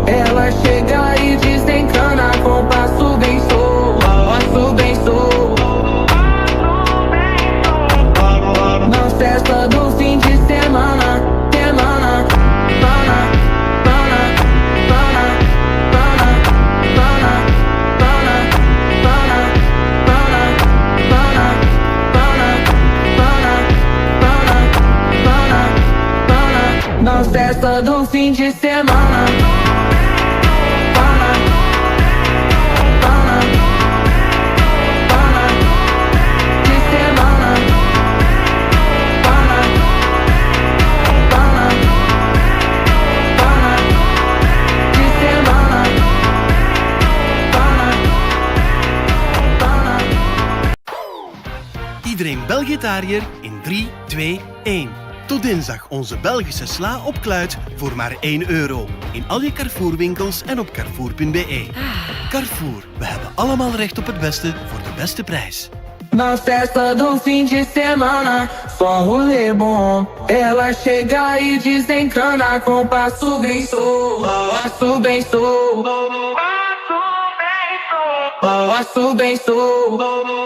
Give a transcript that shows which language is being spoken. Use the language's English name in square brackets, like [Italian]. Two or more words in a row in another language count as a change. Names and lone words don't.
[Portuguese] Ela chega e desencana com passo bem solto, passo bem solto. Na festa do fim de semana, semana, pana, pana, pana, pana, pana, pana, pana, pana, pana, pana, pana. Na festa do fim de semana. Pana, pana, pana, de semana. Pana, pana, pana, de semana. Pana, pana. [Dutch] Iedereen Belgitariër in 3, 2, 1. Tot dinsdag onze Belgische sla op kluit voor maar €1. In al je Carrefour-winkels en op carrefour.be. Carrefour, we hebben allemaal recht op het beste voor de beste prijs. [Portuguese] Na festa do fim de semana, só um rolê bom. Ela chega e desencana com passo bem solto, passo bem solto, passo bem solto.